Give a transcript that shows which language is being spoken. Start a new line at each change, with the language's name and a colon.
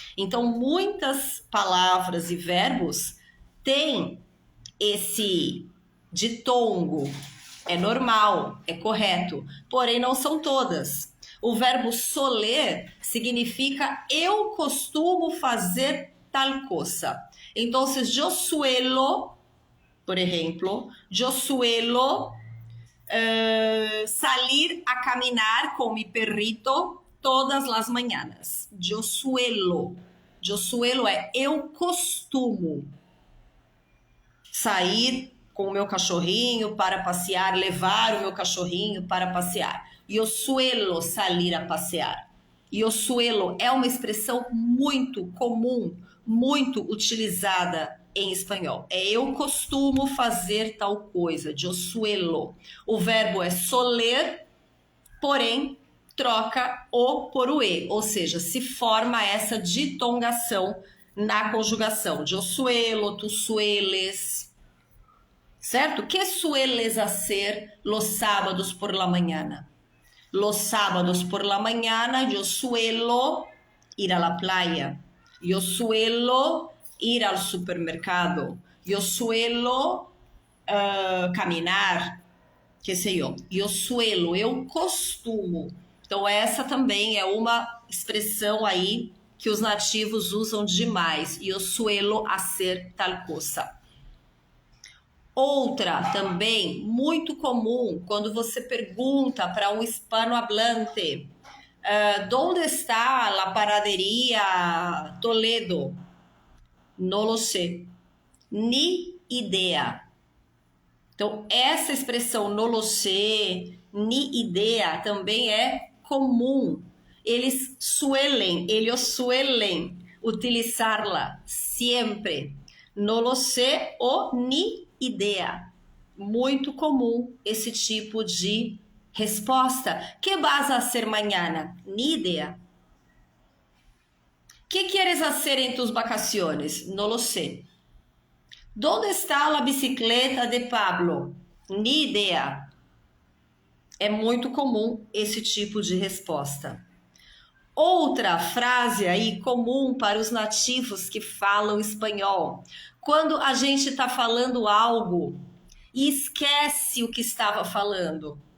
Portuguese: Então, muitas palavras e verbos têm esse ditongo. É normal, é correto, porém não são todas. O verbo soler significa eu costumo fazer tal cosa.
Spanish: Então, yo suelo, por exemplo, yo suelo salir a caminar com mi perrito todas las mañanas. Yo suelo. Yo suelo
Portuguese: é eu costumo sair com o meu cachorrinho para passear, levar o meu cachorrinho para passear. Eu suelo salir a passear. Eu suelo é uma expressão muito comum, muito utilizada em espanhol. É eu costumo fazer tal coisa, eu suelo. O verbo é soler, porém troca o por o e, ou seja, se forma essa ditongação na conjugação. Eu suelo,
Spanish: tu sueles.
Portuguese: ¿Certo?
Spanish: ¿Qué sueles hacer los sábados por la mañana? Los sábados por la mañana yo suelo ir a la playa. Yo suelo ir al supermercado. Yo suelo caminar.
Portuguese: Que sei eu. Eu suelo, eu costumo. Então essa também é uma expressão aí que os nativos usam demais. Eu suelo hacer tal cosa. Outra também muito comum quando você pergunta para um hispanohablante
Spanish: ¿dónde está la panadería Toledo? No lo sé. Ni idea.
Portuguese: Então, essa expressão no lo sé, ni idea também é comum.
Spanish: Ellos suelen utilizarla sempre. No lo sé ou ni idea.
Portuguese: Muito comum esse tipo de resposta.
Spanish: ¿Qué vas a hacer mañana? Ni idea. ¿Qué quieres hacer en tus vacaciones? No lo sé. ¿Dónde está la bicicleta de Pablo? Ni idea.
Portuguese: É muito comum esse tipo de resposta. Outra frase aí comum para os nativos que falam espanhol. Quando a gente está falando algo e esquece o que estava falando.